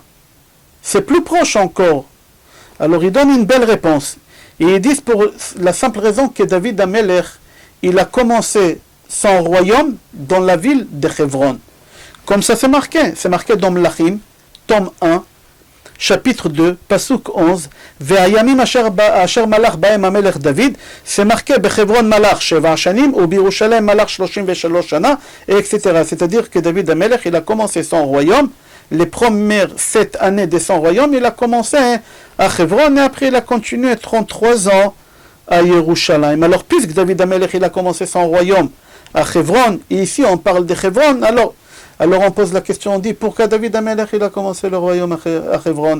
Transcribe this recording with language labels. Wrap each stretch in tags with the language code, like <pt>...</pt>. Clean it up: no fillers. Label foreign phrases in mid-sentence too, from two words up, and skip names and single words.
<fr>C'est plus proche encore. Alors il donne une belle réponse. Et ils disent pour la simple raison que David Amelech, il a commencé son royaume dans la ville de Hebron. Comme ça c'est marqué dans Mlachim, tome 1, chapitre 2,</fr> <he>פסוק 11, והימים אשר מלך בהם המלך דוד,</he> <fr>c'est marqué</fr> <he>בחברון מלך 7 שנים, ובירושלים מלך 33 שנה,</he> <fr>et etc. C'est-à-dire que David Amelech, il a commencé son royaume, les premières 7 années de son royaume, il a commencé à Hebron, et après il a continué 33 ans à Yerushalayim. Alors puisque David Amelech, il a commencé son royaume à Hebron, et ici on parle de Hebron, alors Alors on pose la question, on dit, pourquoi David Amelech il a commencé le royaume à Hebron?</fr>